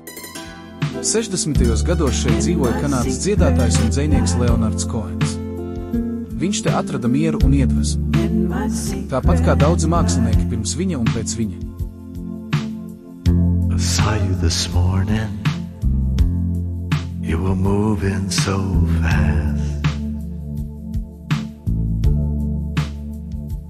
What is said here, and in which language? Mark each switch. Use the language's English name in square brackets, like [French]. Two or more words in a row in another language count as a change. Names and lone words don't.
[Latvian] 60. gados šeit dzīvoja kanādas dziedātājs un dzejnieks Leonards Koens. Viņš te atrada mieru un iedvesmu. Tāpat kā daudzi mākslinieki pirms viņa un pēc viņa. [English] I saw you this morning. You were moving so fast.